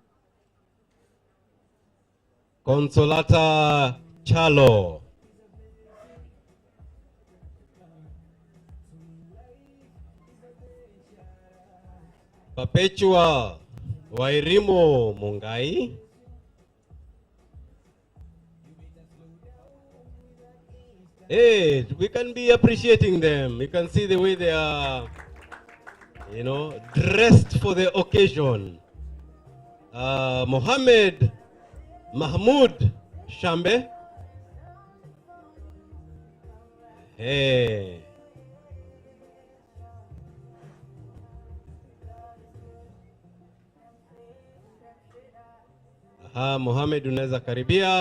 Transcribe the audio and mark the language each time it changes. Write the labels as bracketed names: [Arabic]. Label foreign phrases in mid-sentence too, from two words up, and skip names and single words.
[English] Consolata Chalo. Perpetua Wairimo Mungai. Hey, we can be appreciating them. You can see the way they are, you know, dressed for the occasion. Mohammed Mahmoud Shambe. Hey. [Swahili] Mohamed unaweza karibia.